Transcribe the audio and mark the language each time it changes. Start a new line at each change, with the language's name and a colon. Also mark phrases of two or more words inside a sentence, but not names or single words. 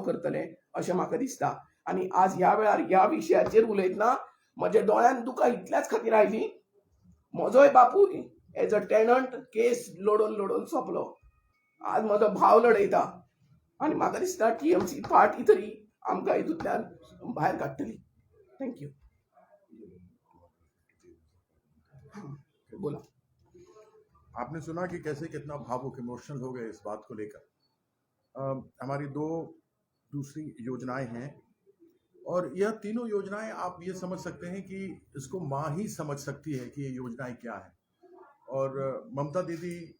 Konkani: करतले अशें म्हाका दिसता आनी आज ह्या वेळार ह्या विशयाचेर उलयतना म्हज्या दोळ्यान दुकां इतल्याच खातीर आयलीं म्हजोय बापूय
English: as a tenant case
Konkani: लडोवन सोंपलो आज म्हजो भाव लडयता आनी म्हाका दिसता टीएमसी पार्टी तरी आमकां हितूंतल्यान भायर काडटली थँक्यू बोला
Hindi: आपने सुना कि कैसे कितना भावुक इमोशनल हो गए इस बात को लेकर हमारी दो दूसरी योजनाएं हैं और यह तीनों योजनाएं आप ये समझ सकते हैं कि इसको माँ ही समझ सकती है कि ये योजनाएं क्या है और ममता दीदी